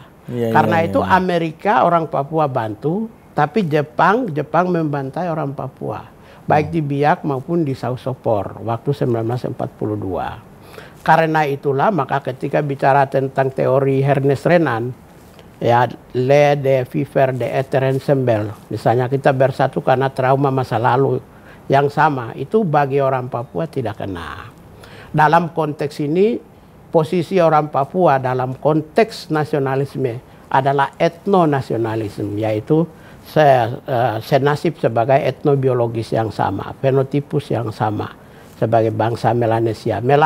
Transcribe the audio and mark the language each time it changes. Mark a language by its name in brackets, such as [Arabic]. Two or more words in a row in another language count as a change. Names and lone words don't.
[Indonesian] Karena itu Amerika orang Papua bantu, tapi Jepang membantai orang Papua, baik di Biak maupun di Sausopor waktu 1942. Karena itulah maka ketika bicara tentang teori Ernest Renan, ya [French] le de vivre de eter ensemble, [Indonesian] misalnya kita bersatu karena trauma masa lalu yang sama, itu bagi orang Papua tidak kena. Dalam konteks ini posisi orang Papua dalam konteks nasionalisme adalah etnonasionalisme, yaitu senasib sebagai etnobiologis yang sama, fenotipus yang sama sebagai bangsa Melanesia.